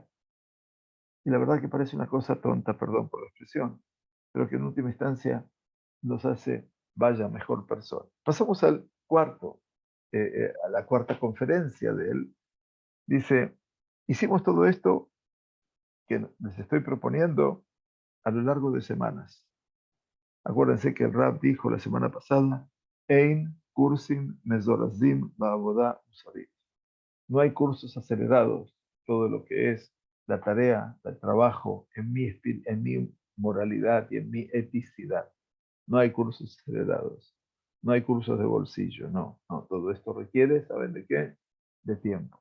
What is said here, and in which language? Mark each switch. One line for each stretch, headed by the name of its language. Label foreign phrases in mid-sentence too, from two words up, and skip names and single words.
Spanish: Y la verdad que parece una cosa tonta, perdón por la expresión, pero que en última instancia nos hace vaya mejor persona. Pasamos al cuarto, a la cuarta conferencia de él. Dice, hicimos todo esto que les estoy proponiendo a lo largo de semanas. Acuérdense que el Rab dijo la semana pasada,
Hebrew: אין קורסים מזורזים בעבודה מוסרית.
Spanish: No hay cursos acelerados, todo lo que es la tarea, el trabajo, en mi moralidad y en mi eticidad. No hay cursos acelerados, no hay cursos de bolsillo, no, no, todo esto requiere, ¿saben de qué? De tiempo.